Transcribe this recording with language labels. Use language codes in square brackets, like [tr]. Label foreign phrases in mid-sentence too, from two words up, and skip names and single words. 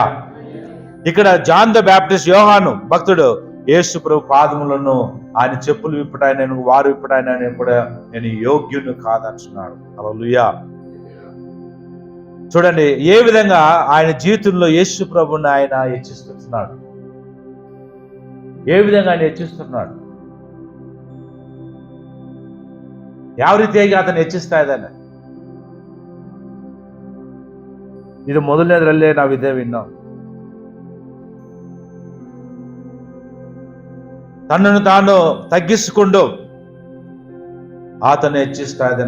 [te] ఇక్కడ జాన్ ద బ్యాప్టిస్ట్, యోహాను భక్తుడు యేసు ప్రభు పాదములను ఆయన చెప్పులు విప్పటాయన, వారు విప్పటాయన కూడా నేను యోగ్యుని కాదంటున్నాడు. హల్లెలూయా. చూడండి ఏ విధంగా ఆయన జీవితంలో యేసు ప్రభుని ఆయన హెచ్చిస్తున్నాడు. ఏ విధంగా ఆయన హెచ్చిస్తున్నాడు, [kn] ಯಾವ ರೀತಿಯಾಗಿ ಆತನ ಹೆಚ್ಚಿಸ್ತಾ ಇದ್ದಾನೆ. ಇದು ಮೊದಲನೇದ್ರಲ್ಲೇ ನಾವಿದ್ದೇವೆ. ಇನ್ನು ತನ್ನನ್ನು ತಾನು ತಗ್ಗಿಸಿಕೊಂಡು ಆತನ ಹೆಚ್ಚಿಸ್ತಾ ಇದ್ದಾನೆ.